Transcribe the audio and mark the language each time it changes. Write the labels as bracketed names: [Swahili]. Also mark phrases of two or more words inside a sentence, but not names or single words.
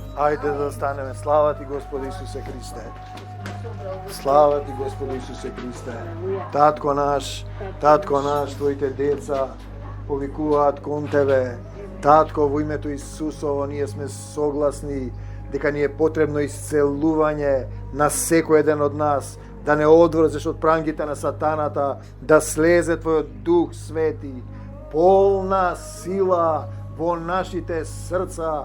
[Macedonian] Ајде да станеме. [Serbian] Slava ti, Gospode Isuse Hriste. Slava ti, Gospode Isuse Hriste. [Macedonian] Татко наш, твоите деца повикуваат кон Тебе. Татко, во името Исусово, ние сме согласни дека ни е потребно исцелување на секој еден од нас, да не одврзеш од прангите на сатаната, да слезе Твојот Дух Свети, полна сила во нашите срца.